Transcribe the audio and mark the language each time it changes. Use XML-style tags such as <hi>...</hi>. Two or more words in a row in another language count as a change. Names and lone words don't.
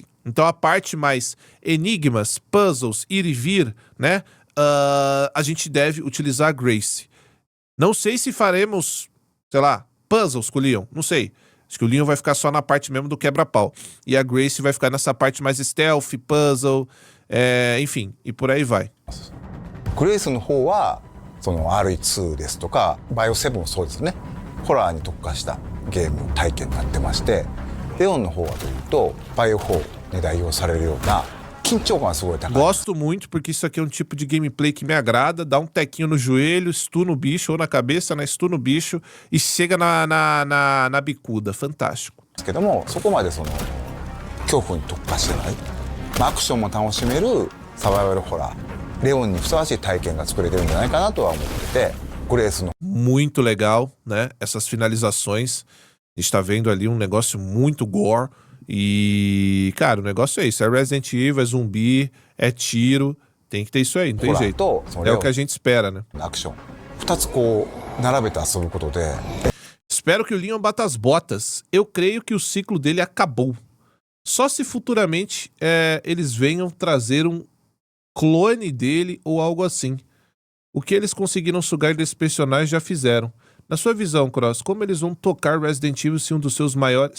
<pt>Então a parte mais enigmas, puzzles, ir e vir, né? A gente deve utilizar a Gracie. Não sei se faremos, sei lá, puzzles com o Leon, não sei. Acho que o Leon vai ficar só na parte mesmo do quebra-pau. E a Gracie vai ficar nessa parte mais stealth, puzzle, enfim, e por aí vai.</pt> <ja>グレイスの方はその RE2 ですとかバイオ7もそうですねホラーに特化したゲーム体験になってましてレオンの方はというとバイオ4に代表されるような緊張感がすごい高い</ja> <pt>Gosto muito porque isso aqui é um tipo de gameplay que me agrada. Dá um tequinho no joelho, stun no bicho, ou na cabeça, né? Stun no bicho e chega na bicuda. Fantástico.</pt> <ja>ですけどもそこまでその恐怖に特化してない、まあ、アクションも楽しめるサバイバルホラーレオンにふさわしい体験が作れてるんじゃないかなとは思っててグレースの</ja> <pt>Muito legal, né? Essas finalizações. A gente tá vendo ali um negócio muito gore. E, cara, o negócio é isso. É Resident Evil, é zumbi, é tiro. Tem que ter isso aí, não tem</pt> <ja>ホラー</ja> <pt>jeito.</pt> <ja>とその</ja> <pt>É</pt> <ja>レ</ja> <pt>o</pt> <ja>オ</ja> <pt>que a</pt> <ja>ン</ja> <pt>gente espera, né?</pt> <ja>のアクション2つこう並べて遊ぶことで</ja> <pt>Espero que o Leon bata as botas. Eu creio que o ciclo dele acabou. Só se futuramente eles venham trazer um clone dele ou algo assim. O que eles conseguiram sugar desse personagem já fizeram. Na sua visão, Cross, como eles vão tocar Resident Evil se um dos seus maiores...</pt>